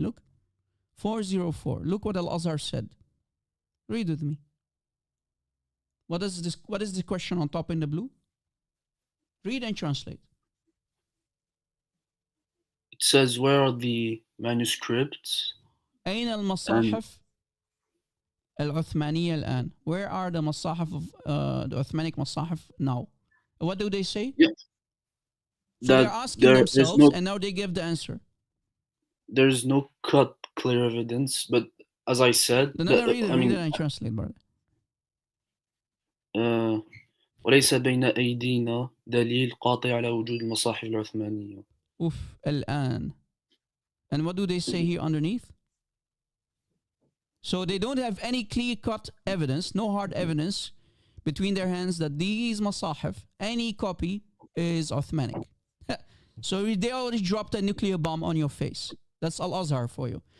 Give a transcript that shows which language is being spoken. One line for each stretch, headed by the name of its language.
English: Look. 404. Look what Al-Azhar said. Read with me. What is the question on top in the blue? Read and translate. It says, where are the manuscripts?
Arabic: أين المصاحف العثمانية الآن?
English: Where are the masahif of the Uthmanic masahif now? What do they say? Yeah. So they're asking themselves, and now they give the answer. There's no clear evidence, but as I said, read it and translate, brother.
Arabic: وليس بين أيدينا دليل قاطع على وجود المصاحف العثمانية. الآن.
English: And what do they say here underneath? So they don't have any clear-cut evidence, no hard evidence between their hands that these masahif, any copy, is Uthmanic. So they already dropped a nuclear bomb on your face. That's Al-Azhar for you.